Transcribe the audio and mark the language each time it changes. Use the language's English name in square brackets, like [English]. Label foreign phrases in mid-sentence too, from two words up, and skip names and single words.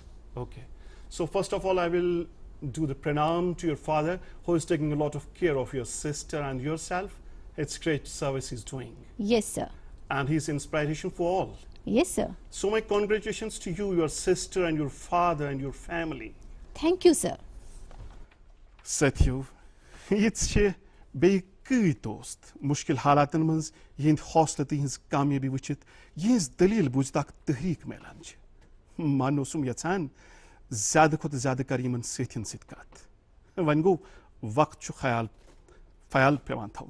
[English] So first of all, I will do the pranam to your father, who is taking a lot of care of your sister and yourself. It's great service he's doing. Yes, sir. And he's inspiration for all. Yes, sir. So my congratulations to you, your sister and your father and your family. Thank you, sir. Sathiyo, [Kashmiri] یہ بیٚیہِ کۭتۍ دوست مُشکِل حالاتن منٛز یِہنٛدِ حوصلہٕ تہٕ یِہنٛز کامیٲبی وٕچھِتھ یِہنٛز دٔلیٖل بوٗزِتھ اکھ تحریٖک میلان چھِ. من اوسُم یژھان زیادٕ کھۄتہٕ زیادٕ کر یِمن سٲتھین سۭتۍ کتھ. وۄنۍ گوٚو وقت چھُ خیال پیوان تھاوُن.